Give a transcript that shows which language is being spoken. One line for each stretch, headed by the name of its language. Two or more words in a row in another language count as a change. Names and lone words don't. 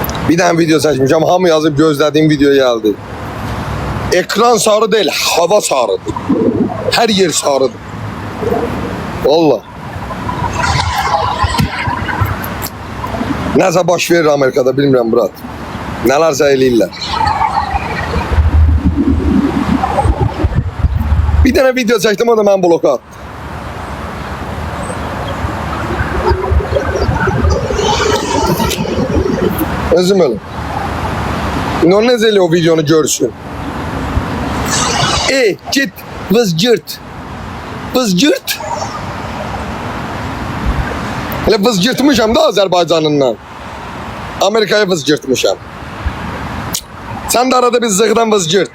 Turkish: Bir tane video seçmişim. Hamı yazıp gözlediğim video geldi. Ekran sarı değil, hava sarıdır. Her yer sarıdır. Vallahi.
Azerbaijani: Nəsə baş verir Amerikada, bilmirəm Murat. Nələrsə eləyirlər. Bir dənə video çəkdim, o da mən bloka attı. Özüm ölüm. İndi o necə elə o videonu görsün.
Turkish: Git, vızcırt. Vızcırt.
Azerbaijani: Hele vızcırtmışam da Azərbaycanından. Amerikaya vızcırtmışam.
Turkish: Sen de arada bir zıgıdan vızcırt.